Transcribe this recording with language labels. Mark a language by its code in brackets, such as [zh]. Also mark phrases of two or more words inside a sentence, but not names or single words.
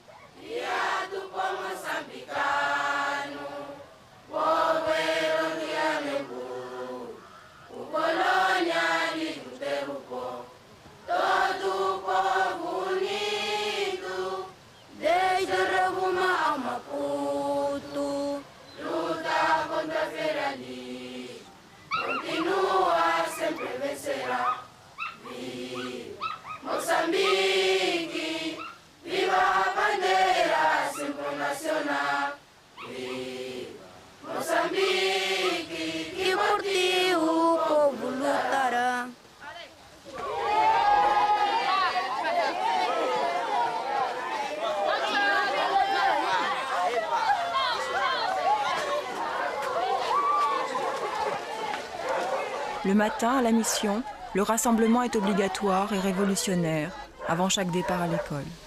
[pt] Dia do povo moçambicano, povo heroico, o colonialismo derrubou todo o povo unido, desde Rovuma ao Maputo, luta contra a imperialismo, continua, sempre vencerá. Viva Moçambique, viva a bandeira sempre nacional. Viva Moçambique, que por ti o povo lutará. [fr] Le matin, à la mission, le rassemblement est obligatoire et révolutionnaire, avant chaque départ à l'école.